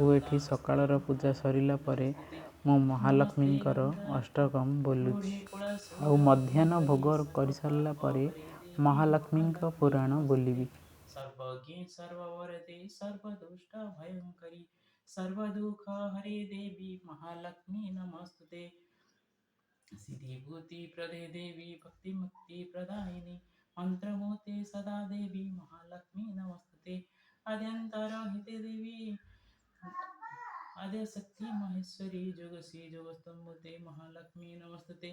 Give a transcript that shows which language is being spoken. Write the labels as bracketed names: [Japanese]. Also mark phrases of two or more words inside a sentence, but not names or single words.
[Odia] ଓ ଏଠି ସକାଳର ପୂଜା ସରିଲା ପରେ ମୁଁ ମହାଲକ୍ଷ୍ମୀଙ୍କର ଅଷ୍ଟକମ୍ ବୋଲୁଛି। ଆଉ ମଧ୍ୟାହ୍ନ ଭୋଗ କରିସାରିଲା ପରେ ମହାଲକ୍ଷ୍ମୀଙ୍କ ପୁରାଣ ବୋଲିବି। [Sanskrit] ସର୍ବଜ୍ଞ ସର୍ବବରଦେ ସର୍ବଦୁଷ୍ଟ ଭୟଙ୍କରୀ ସର୍ବଦୁଃଖ ହରେ ଦେବୀ ମହାଲକ୍ଷ୍ମୀ ନମସ୍ତୁତେ। सिद्धिभूति प्रदे देवी भक्ति मुक्ति प्रदायिनी मंत्रमूर्ते सदा देवी महालक्ष्मी नमस्ते। आद्यंतर हिते देवी आद्य शक्ति महेश्वरी जोगसी जोगस्तंभुते महालक्ष्मी नमस्ते।